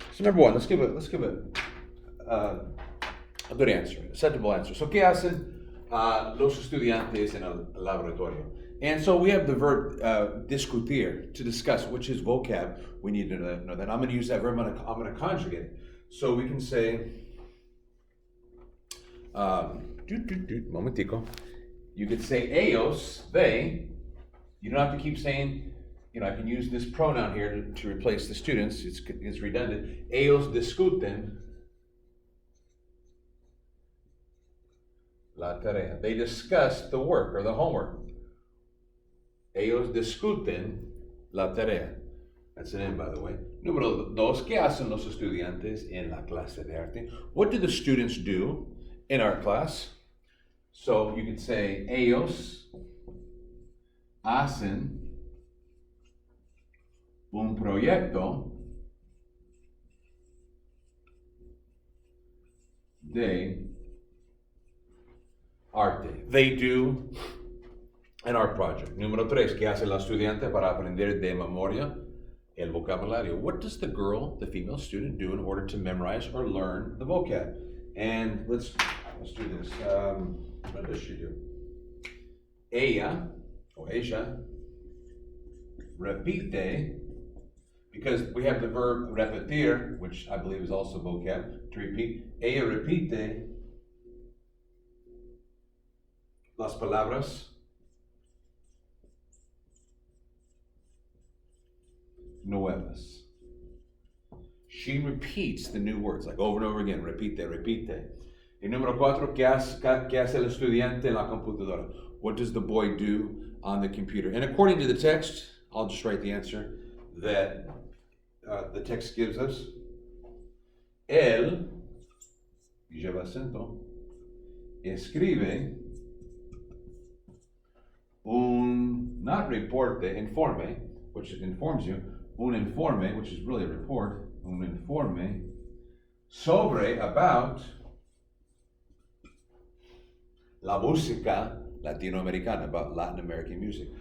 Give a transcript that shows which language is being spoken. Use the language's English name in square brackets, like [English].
[English] So, number one. Let's give a good answer, a acceptable answer. [Spanish] So, ¿qué hacen los estudiantes en el laboratorio? [English] And so we have the verb discutir, to discuss, which is vocab. We need to know that. I'm going to use that verb. I'm going to conjugate it. So we can say, momentico. You could say ellos, they. You don't have to keep saying, I can use this pronoun here to replace the students. It's redundant. [Spanish] Ellos discuten la tarea. [English] They discuss the work or the homework. [Spanish] Ellos discuten la tarea. [English] That's an N, by the way. [Spanish] Número dos, ¿qué hacen los estudiantes en la clase de arte? [English] What do the students do in our class? So you could say, [Spanish] ellos hacen un proyecto de arte. [English] They do an art project. [Spanish] Número tres, ¿qué hace la estudiante para aprender de memoria el vocabulario? [English] What does the girl, the female student, do in order to memorize or learn the vocab? And let's do this. What does she do? Ella, or ella, repite, because we have the verb repetir, which I believe is also vocab, to repeat. [Spanish] Ella repite las palabras nuevas. [English] She repeats the new words, like over and over again. [Spanish] Repite, repite. Y número cuatro, ¿qué hace el estudiante en la computadora? [English] What does the boy do on the computer? And according to the text, I'll just write the answer that the text gives us. [Spanish] Él, y lleva acento, escribe not reporte, informe, [English] which informs you, [Spanish] un informe, [English] which is really a report, [Spanish] un informe, about la música latinoamericana, [English] about Latin American music.